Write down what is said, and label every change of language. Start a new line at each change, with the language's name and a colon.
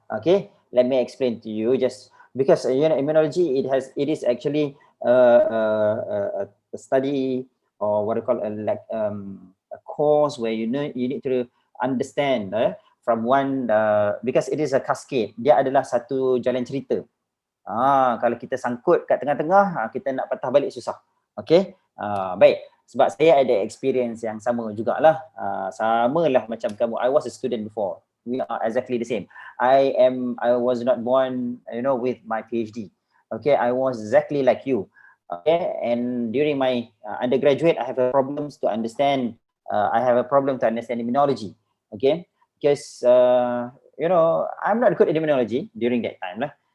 English: Okay, let me explain to you just because immunology it is actually a study or what I call a course where you need to understand from one because it is a cascade.
Malay: Dia adalah satu jalan cerita. Kalau kita sangkut kat tengah-tengah, kita nak patah balik susah. Okay, baik. Sebab saya ada experience yang sama jugalah. Samalah macam kamu.
English: I was a student before. We are exactly the same. I was not born, with my PhD. Okay, I was exactly like you. Okay, and during my undergraduate, I have problems to understand. I have a problem to understand immunology. Okay, because I'm not good at immunology during that time lah.